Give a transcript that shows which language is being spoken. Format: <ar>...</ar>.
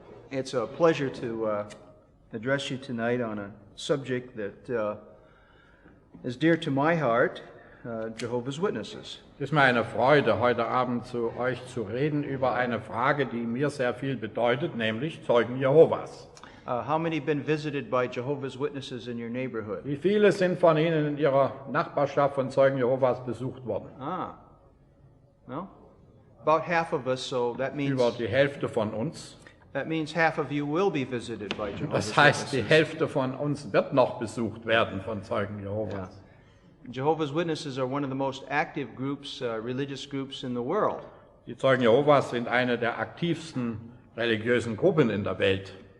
<en>It's a pleasure to address you tonight on a subject that is dear to my heart, Jehovah's Witnesses.</en> <de>Es ist mir eine Freude, heute Abend zu euch zu reden über eine Frage, die mir sehr viel bedeutet, nämlich Zeugen Jehovas.</de> <en>How many have been visited by Jehovah's Witnesses in your neighborhood?</en> <de>Wie viele sind von Ihnen in Ihrer Nachbarschaft von Zeugen Jehovas besucht worden?</de> <en>Well, about half of us, so that means</en> <de>Über die Hälfte von uns.</de> <en>half of you will be visited by Jehovah's</en> <de>Das heißt, die</de> <en>Witnesses.</en> <de>Hälfte von uns wird noch besucht werden von Zeugen Jehovas.</de> <en>Jehovah's Witnesses are one of the most active groups, religious groups in the world.</en> <de>Die Zeugen Jehovas sind eine der aktivsten religiösen Gruppen in der Welt.</de>